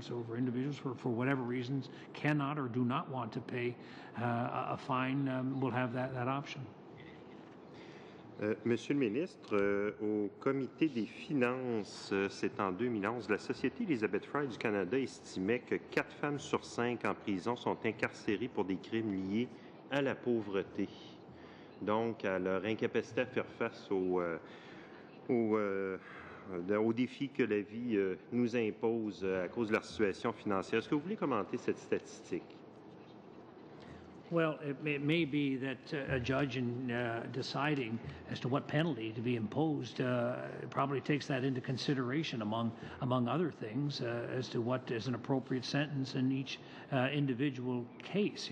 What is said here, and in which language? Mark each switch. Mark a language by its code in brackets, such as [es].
[en] So for individuals for whatever reasons cannot or do not want to pay a fine, will have that option. [fr] Monsieur le ministre, au Comité des finances, c'est en 2011, la Société Elizabeth Fry du Canada estimait que 4 femmes sur 5 en prison sont incarcérées pour des crimes liés à la pauvreté, donc à leur incapacité à faire face aux défis que la vie nous impose à cause de leur situation financière. Est-ce que vous voulez commenter cette statistique? [en] Well, it may be that a judge in deciding as to what penalty to be imposed probably takes that into consideration among other things as to what is an appropriate sentence in each individual case.